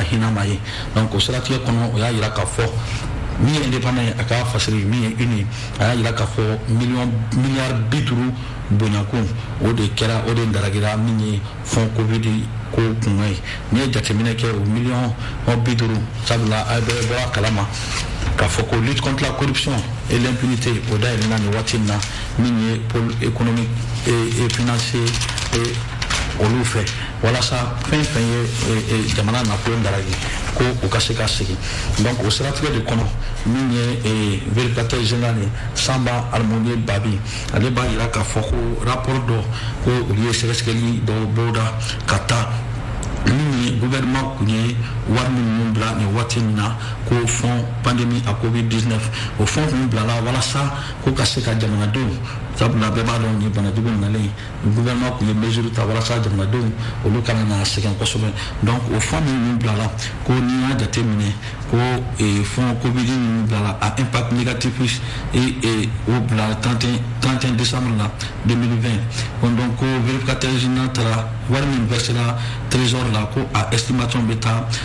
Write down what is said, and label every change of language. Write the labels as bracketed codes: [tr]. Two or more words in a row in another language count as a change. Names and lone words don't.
[bm] hinɛ ma ye donc o siratigɛ kɔnɔ o y'a jira k'a fɔ min ye indépendant ye a ka fasiri min ye une a y'a jira k'a fɔ miliyari 50 bonyakun o de kɛra o de daragira min ye [fr] fond covid [bm] ko kunkan ye n'i ye jateminɛ kɛ o miliyɔn 50 sabula a bɛɛ bɔra kalama k'a fɔ ko lutte [fr] contre la corruption et l'impunité [bm] o dayɛlɛna nin waati in na min ye [fr] pôle économique et financier [bm] olu fɛ walasa fɛn fɛn ye jamana nafolo daragi ko u ka se ka segin donc o siratigɛ de kɔnɔ min ye [fr] vérificateur général [bm] Samba Almoni Babi ale b'a yira k'a fɔ ko rapport dɔ ko olu ye sɛgɛsɛgɛli dɔw boloda ka taa min ye gouvernement kun ye wari minnu bila nin waati min na ko [fr] fond pandémie à Covid-19 [bm] o fond kun bilala walasa ko ka se ka jamanadenw sabula bɛɛ b'a dɔn ni banajugu nalen gouvernement kun ye mesure ta walasa jamanadenw olu kana na sɛgɛn kosɛbɛ donc o fond min bilala ko n'i y'a jateminɛ ko [fr] fond Covid [bm] min bilala a [fr] impact négatif [bm] o bila 31 décembre la 2020 donc ko [fr] vérificateur général [bm] taara wari min versera trésor la ko a estimation bɛ taa